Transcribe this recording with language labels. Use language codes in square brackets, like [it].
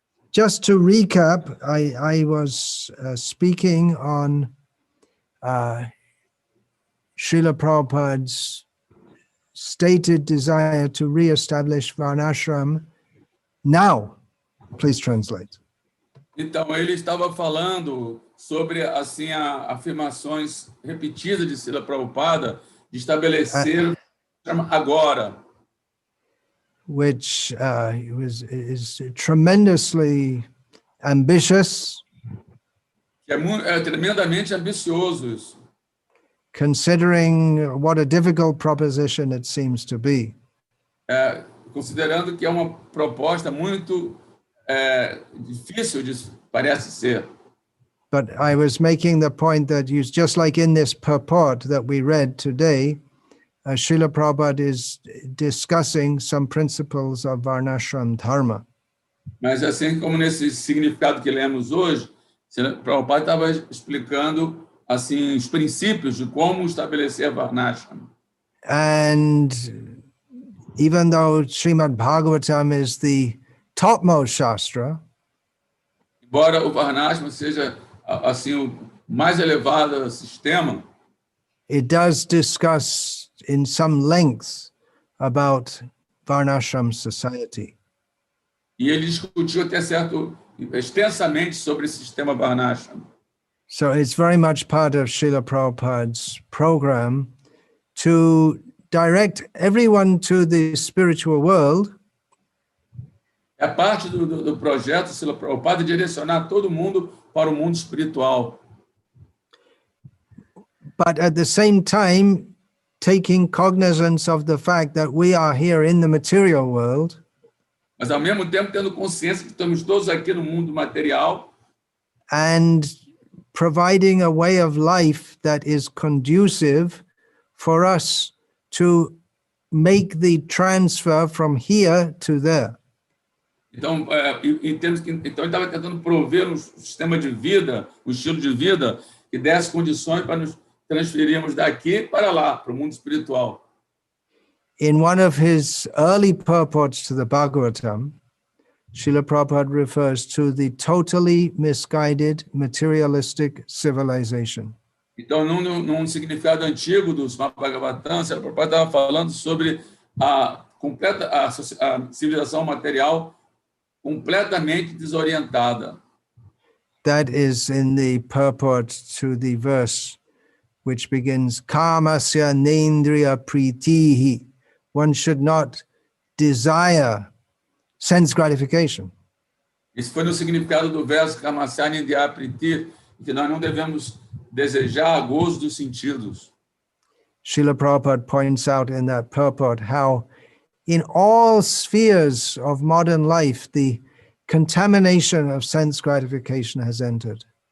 [en] Just to recap, I was speaking on Srila Prabhupada's stated desire to re-establish Varnashram now. Please translate. [pt] Então, ele estava falando sobre afirmações repetidas de Srila Prabhupada de estabelecer agora, [en] which is tremendously ambitious, [pt] que é tremendamente ambicioso isso, [en] considering what a difficult proposition it seems to be. [pt] considerando que é uma proposta muito difícil, parece ser. [en] But I was making the point that just like in this purport that we read today, Srila Prabhupada is discussing some principles of Varnashram Dharma. [pt] Mas assim como nesse significado que lemos hoje, Prabhupada estava explicando assim os princípios de como estabelecer Varnashram. [en] And even though Srimad Bhagavatam is the topmost Shastra, [pt] embora o Varnashram seja assim o mais elevado sistema, [en] it does discuss in some length about Varnashram society. [pt] E ele discutiu até extensamente sobre esse sistema Varnashram. [en] So it's very much part of Srila Prabhupada's program to direct everyone to the spiritual world. [pt] É parte do projeto Srila Prabhupada direcionar todo mundo para o mundo espiritual. [en] But at the same time, taking cognizance of the fact that we are here in the material world. [pt] Mas ao mesmo tempo tendo consciência que estamos todos aqui no mundo material. [en] And providing a way of life that is conducive for us to make the transfer from here to there. [pt] Então, então ele estava tentando prover um sistema de vida, um estilo de vida que desse condições para nos transferirmos daqui para lá, para o mundo espiritual. [en] In one of his early purports to the Bhagavatam, Srila Prabhupada refers to the totally misguided materialistic civilization. [pt] Então, num significado antigo do Srimad Bhagavatam, Srila Prabhupada estava falando sobre a civilização material completamente desorientada. [en] That is in the purport to the verse which begins, Kamasya nendriya pritihi. One should not desire sense gratification. [pt] Isso foi no significado do verso Kamasya nendriya priti, que nós não devemos desejar gozo dos sentidos. [en] Srila Prabhupada points out in that purport how in all spheres of modern life, the contamination of sense gratification has entered.